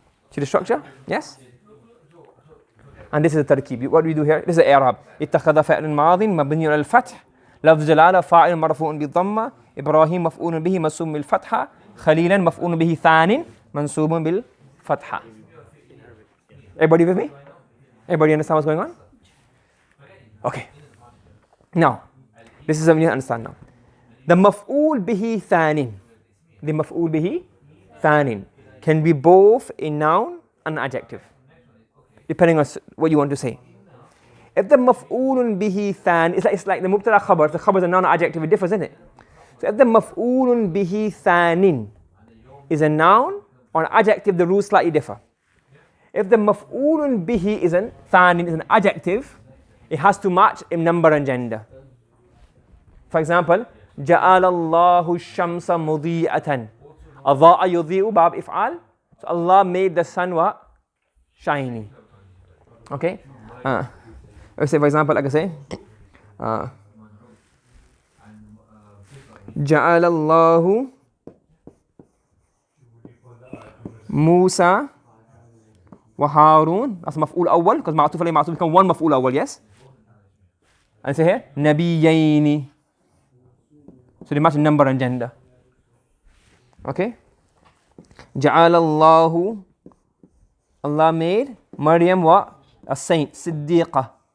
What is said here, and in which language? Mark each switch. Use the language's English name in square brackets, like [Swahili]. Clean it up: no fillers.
[English] See the structure? Yes? And this is the tarkib. What do we do here? This is i'rab. [Arabic] اتخذ فعل ماض مبني على الفتح لفظ جلالة فاعل مرفوع بالضمة إبراهيم مفعول به منصوب بالفتحة خليلا مفعول به ثان منصوب بالفتحة. [English] Everybody with me? Everybody understand what's going on? Okay. Now, this is something you understand now. The maf'ul bihi thanin. The maf'ul bihi thanin can be both a noun and an adjective, depending on what you want to say. If the maf'ulun bihi than, it's like the mubtada khabar. If the khabar is a noun or adjective, it differs, isn't it? So if the maf'ulun bihi thanin is a noun or an adjective, the rules slightly differ. If the maf'ulun bihi is an adjective, it has to match in number and gender. For example, [Arabic] جعل الله الشمس مضيئة. أضاء يضيء باب إفعال. [English] So Allah made the sun what? Shiny. Okay? Let's say for example, like I say, [Arabic] جعل الله موسى وهارون. [English] That's [Arabic] مفعول أول [English] because [Arabic] معطوف عليه معطوف [English] become one [Arabic] مفعول أول, [English] yes? And say here, [Arabic] نبيين. [English] So they match number and gender. Okay? [Arabic] جعل الله. [English] Allah made Maryam what? A saint, Siddiqah.